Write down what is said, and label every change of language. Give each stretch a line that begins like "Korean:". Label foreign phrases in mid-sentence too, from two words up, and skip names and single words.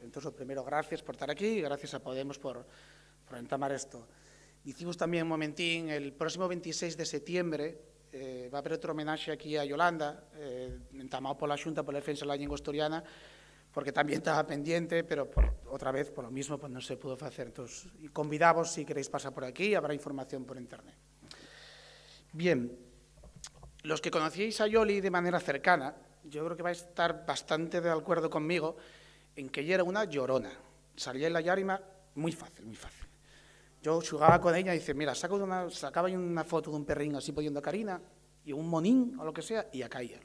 Asturian: Entón, o primeiro, gracias por estar aquí e gracias a Podemos por entamar isto. Dicimos tamén un momentín,
Spanish: el próximo 26 de septiembre va a haber
Asturian: outro homenaxe aquí a Yolanda, entamado pola Xunta pola Defensa da Lingua Asturiana, porque tamén estaba pendiente, pero outra vez,
Spanish: por lo mismo,
Asturian: non se pudo facer. Entón, convidamos,
Spanish: si queréis pasar por aquí, habrá información por internet. Bien, los que conocíais a Yoli de manera cercana, yo creo que vais a estar bastante de acuerdo conmigo en que ella era una llorona. Salía en la llárima muy fácil, muy fácil. Yo jugaba con ella y dice, mira, sacaba una foto de un perrín así poniendo carina y un monín o lo que sea, y a caía.